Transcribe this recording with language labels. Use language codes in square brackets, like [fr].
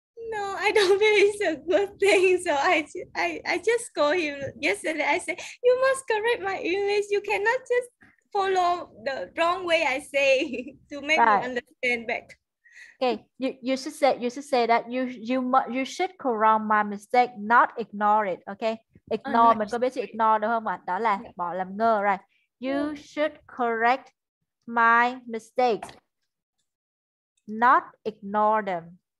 [en] No, I don't think it's a good thing. So I just call him yesterday. I said, you must correct my English. You cannot just follow the wrong way I say to make me understand back. Okay, you should say that you should correct my mistake, not ignore it. [vi] Okay, ignore mình có biết chữ ignore được không ạ? Đó là bỏ làm ngơ, right? [en] You should correct my mistakes, not ignore them.